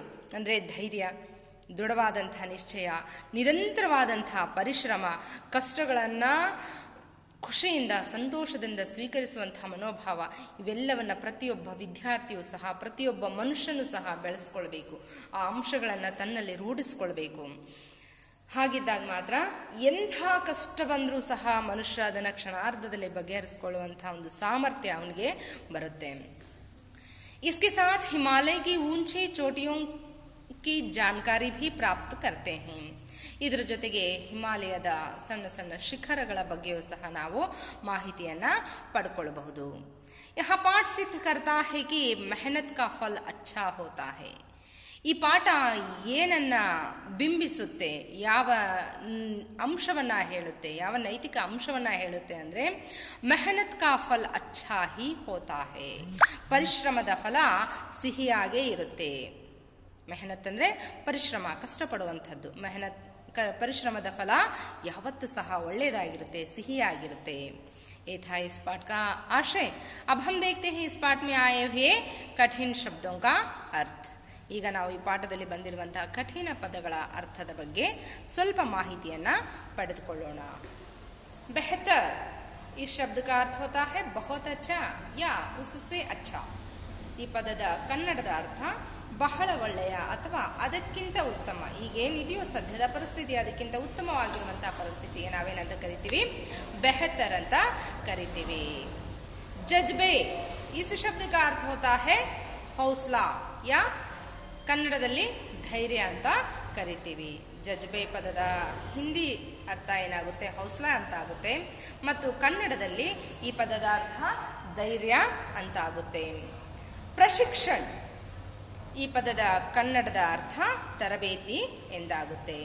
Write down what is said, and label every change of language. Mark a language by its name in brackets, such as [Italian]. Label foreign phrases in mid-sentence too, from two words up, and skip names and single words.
[Kannada] ಅಂದರೆ ಧೈರ್ಯ, ದೃಢವಾದಂಥ ನಿಶ್ಚಯ, ನಿರಂತರವಾದಂತಹ ಪರಿಶ್ರಮ, ಕಷ್ಟಗಳನ್ನು ಖುಷಿಯಿಂದ ಸಂತೋಷದಿಂದ ಸ್ವೀಕರಿಸುವಂಥ ಮನೋಭಾವ, ಇವೆಲ್ಲವನ್ನು ಪ್ರತಿಯೊಬ್ಬ ವಿದ್ಯಾರ್ಥಿಯೂ ಸಹ, ಪ್ರತಿಯೊಬ್ಬ ಮನುಷ್ಯನೂ ಸಹ ಬೆಳೆಸ್ಕೊಳ್ಬೇಕು. ಆ ಅಂಶಗಳನ್ನು ತನ್ನಲ್ಲಿ ರೂಢಿಸ್ಕೊಳ್ಬೇಕು. ಹಾಗಿದ್ದಾಗ ಮಾತ್ರ ಎಂಥ ಕಷ್ಟ ಬಂದರೂ ಸಹ ಮನುಷ್ಯ ಅದನ್ನು ಕ್ಷಣಾರ್ಧದಲ್ಲಿ ಬಗೆಹರಿಸ್ಕೊಳ್ಳುವಂಥ ಒಂದು ಸಾಮರ್ಥ್ಯ ಅವನಿಗೆ ಬರುತ್ತೆ. [Hindi] इसके साथ हिमालय की ऊंची चोटियों की जानकारी भी प्राप्त करते हैं. [Kannada] ಇದರ ಜೊತೆಗೆ ಹಿಮಾಲಯದ ಸಣ್ಣ ಸಣ್ಣ ಶಿಖರಗಳ ಬಗ್ಗೆಯೂ ಸಹ ನಾವು ಮಾಹಿತಿಯನ್ನು ಪಡ್ಕೊಳ್ಬಹುದು. [Hindi] यह पाठ सिद्ध करता है कि मेहनत का फल अच्छा होता है. [Kannada] ಈ ಪಾಠ ಏನನ್ನು ಬಿಂಬಿಸುತ್ತೆ, ಯಾವ ಅಂಶವನ್ನು ಹೇಳುತ್ತೆ, ಯಾವ ನೈತಿಕ ಅಂಶವನ್ನು ಹೇಳುತ್ತೆ ಅಂದರೆ [Hindi] मेहनत का फल अच्छा ही होता है. [Kannada] ಪರಿಶ್ರಮದ ಫಲ ಸಿಹಿಯಾಗೇ ಇರುತ್ತೆ. ಮೆಹನತ್ ಅಂದರೆ ಪರಿಶ್ರಮ, ಕಷ್ಟಪಡುವಂಥದ್ದು. ಪರಿಶ್ರಮದ ಫಲ ಯಾವತ್ತೂ ಸಹ ಒಳ್ಳೆಯದಾಗಿರುತ್ತೆ, ಸಿಹಿಯಾಗಿರುತ್ತೆ. [Hindi] ये था इस पाठ का आशय. अब हम देखते हैं इस पाठ में आए हुए कठिन शब्दों का अर्थ. [Kannada] ಈಗ ನಾವು ಈ ಪಾಠದಲ್ಲಿ ಬಂದಿರುವಂತಹ ಕಠಿಣ ಪದಗಳ ಅರ್ಥದ ಬಗ್ಗೆ ಸ್ವಲ್ಪ ಮಾಹಿತಿಯನ್ನು ಪಡೆದುಕೊಳ್ಳೋಣ. [Hindi] बेहतर, इस शब्द का अर्थ होता है बहुत अच्छा या उससे अच्छा. [Kannada] ಈ ಪದದ ಕನ್ನಡದ ಅರ್ಥ ಬಹಳ ಒಳ್ಳೆಯ ಅಥವಾ ಅದಕ್ಕಿಂತ ಉತ್ತಮ. ಈಗೇನಿದೆಯೋ ಸದ್ಯದ ಪರಿಸ್ಥಿತಿ ಅದಕ್ಕಿಂತ ಉತ್ತಮವಾಗಿರುವಂತಹ ಪರಿಸ್ಥಿತಿಗೆ ನಾವೇನಂತ ಕರಿತೀವಿ? ಬೆಹತರ ಅಂತ ಕರಿತೀವಿ. ಜಜ್ಬೆ [Hindi] इस शब्द का अर्थ होता है हौसला या [Kannada] ಕನ್ನಡದಲ್ಲಿ ಧೈರ್ಯ ಅಂತ ಕರಿತೀವಿ. ಜಜ್ಬೆ ಪದದ ಹಿಂದಿ ಅರ್ಥ ಏನಾಗುತ್ತೆ? ಹೌಸ್ಲಾ ಅಂತ ಆಗುತ್ತೆ. ಮತ್ತು ಕನ್ನಡದಲ್ಲಿ ಈ ಪದದ ಅರ್ಥ ಧೈರ್ಯ ಅಂತ ಆಗುತ್ತೆ. ಪ್ರಶಿಕ್ಷಣ ಈ ಪದದ ಕನ್ನಡದ ಅರ್ಥ ತರಬೇತಿ ಎಂದಾಗುತ್ತೆ.